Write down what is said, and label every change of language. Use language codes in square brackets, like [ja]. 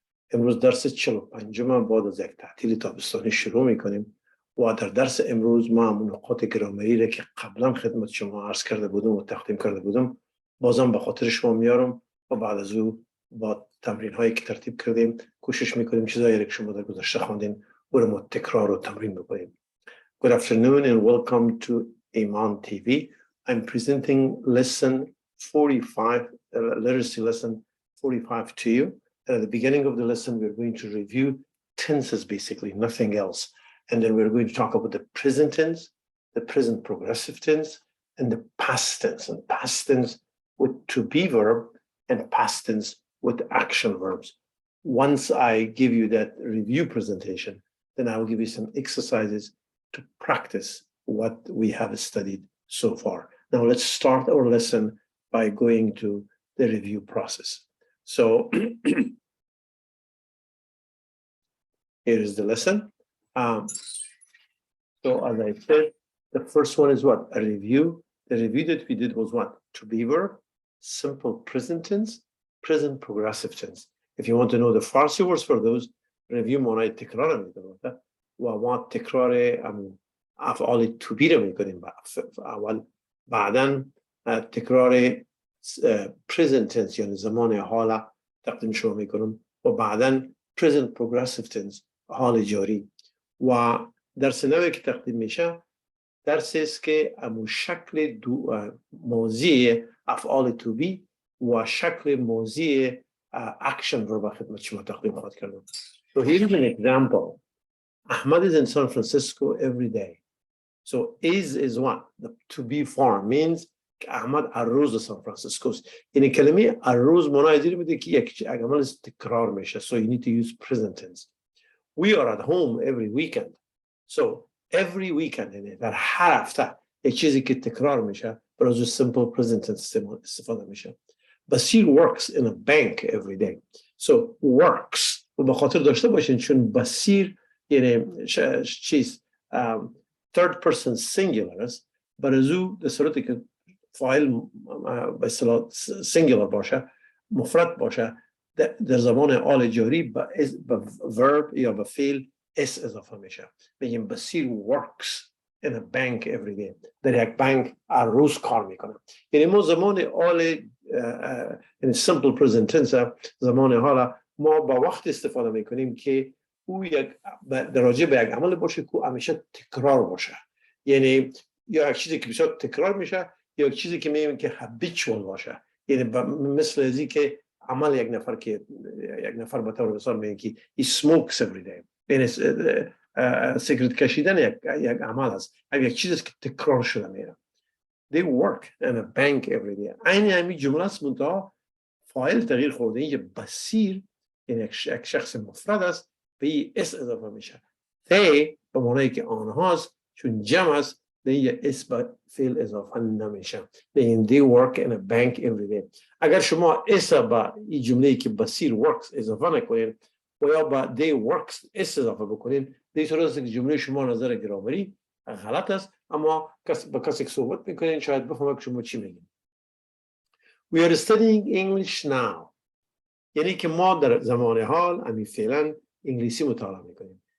[fa] امروز درس 45 بعد از یک تعطیل تابستانی شروع میکنیم و در درس امروز ما همون نقاط گرامری را که قبلا خدمت شما عرض کرده بودم و تقدیم کرده بودم بازم به خاطر شما میارم و بعد از او با تمرین هایی که ترتیب کردیم کوشش میکنیم چیزایی که شما در گذشته خواندین او را ما تکرار و تمرین بکنیم. [en] Good afternoon and welcome to Iman TV. I'm presenting lesson 45, literacy lesson 45 to you. And at the beginning of the lesson, we're going to review tenses, basically, nothing else. And then we're going to talk about the present tense, the present progressive tense, and the past tense. And past tense with to be verb and past tense with action verbs. Once I give you that review presentation, then I will give you some exercises to practice what we have studied so far. Now let's start our lesson by going to the review process. So here is the lesson. So as I said, the first one is what? A review. The review that we did was what? To be verb, simple present tense, present progressive tense. If you want to know the Farsi words for those, [fa] review معنای تکرار میکنه و ما تکرار افعال to be رو میکنیم اول بعداً تکرار present tense یعنی زمان حال تقدیم شما میکنم و بعداً present progressive tense حال جاری و درس نوی که تقدیم میشه درسی است که امو شکل موضوع افعال to be و شکل موضوع action رو به خدمت شما تقدیم خواهد کردم. [en] So here is an example. Ahmad is in San Francisco every day. So is what? The to be form means Ahmad arroz San Francisco. [fa] In کلمه arroz معنی میده که یک عمل تکرار میشه. [en] So you need to use present tense. We are at home every weekend. [fa] So every weekend یعنی در هر هفته یک چیزی که تکرار میشه برای simple present tense استفاده میشه. [en] بسیر works in a bank every day. [fa] So works و به خاطر داشته باشین چون بسیر یعنی چیز third person singular است برای او در صورتی که فاعل به اصطلاح singular باشه مفرد باشه در زمان حال جاری به verb یا به فعل s اضافه میشه. [en] میگیم بسیر works in a bank every day. [fa] در یک بانک هر روز کار میکنه. یعنی ما زمان حال یعنی simple present tense زمان حال ما با وقت استفاده میکنیم که او یک راجع به یک عمل باشه که همیشه تکرار باشه. یعنی یا یک چیزی که بسیار تکرار میشه یا یک چیزی که میگیم که habitual باشه. یعنی مثل ازی که عمل یک نفر به طور مثال میگه که [en] he smokes every day. [fa] یعنی سیگرت کشیدن یک عمل است. یک چیزی که تکرار شده میره. [en] They work in a bank every day. [fa] این همین جمله است منتها فاعل تغییر خورده. اینجا بصیر یعنی یک شخص مفرد است به اس اضافه میشه. they به معنی که آنهاست چون جمع است به اینجا اس به فعل اضافه نمیشه. [en] این they work in a bank every day. [fa] اگر شما اس به این جمله که بصیر works اضافه نکنین و یا با they works اس اضافه بکنین در صورت است که جمله شما نظر گرامری غلط است اما با کسی که صحبت میکنین شاید بفهمه که شما چی میگین. [en] We are studying English now. [fa] یعنی که ما در زمان حال همین فعلا انگلیسی مطالعه میکنیم.